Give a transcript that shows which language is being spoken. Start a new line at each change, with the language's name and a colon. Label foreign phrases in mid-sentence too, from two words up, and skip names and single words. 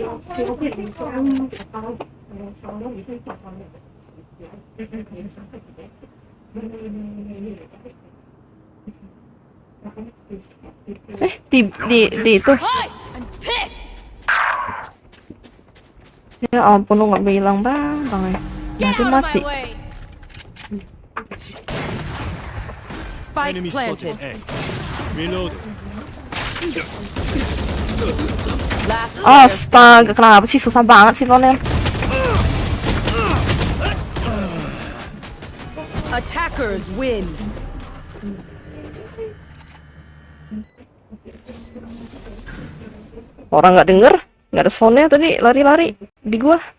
Indonesian: Di itu.
English: I'm pissed.
Indonesian: Ya ampun, lu nggak bilang bang ya.
English: Get
Indonesian: Nanti
English: out of
Indonesian: mati.
English: my way. Spike Enemy planted. spotted A. Reloading. Last player
Indonesian: Astaga, kenapa sih susah banget sih Ronel?
English: Attackers win.
Indonesian: Orang nggak denger, nggak ada soundnya tadi lari-lari di gua.